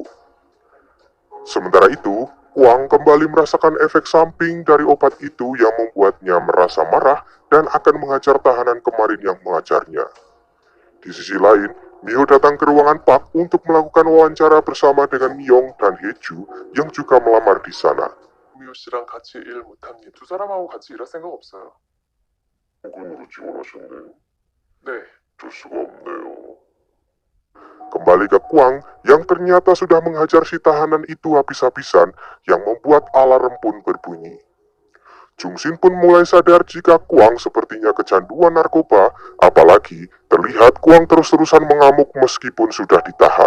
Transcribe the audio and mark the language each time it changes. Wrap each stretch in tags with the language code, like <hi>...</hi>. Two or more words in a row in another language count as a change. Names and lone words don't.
<id>Sementara itu, Kwang kembali merasakan efek samping dari obat itu yang membuatnya merasa marah dan akan menghajar tahanan kemarin yang mengajarnya. Di sisi lain, Miho datang ke ruangan Park untuk melakukan wawancara bersama dengan Myong dan Heju yang juga melamar di sana.</id> <ko>미호 씨랑 같이 일 못합니다. 두 사람하고 같이 일할 생각 없어요. 폭군으로 지원하셨네요. 네. 될 수가 없네요.</ko> <id>Kembali ke Kwang yang ternyata sudah menghajar si tahanan itu habis-habisan yang membuat alarm pun berbunyi. Jungsin pun mulai sadar jika Kwang sepertinya kecanduan narkoba, apalagi terlihat Kwang terus-terusan mengamuk meskipun sudah ditahan.</id>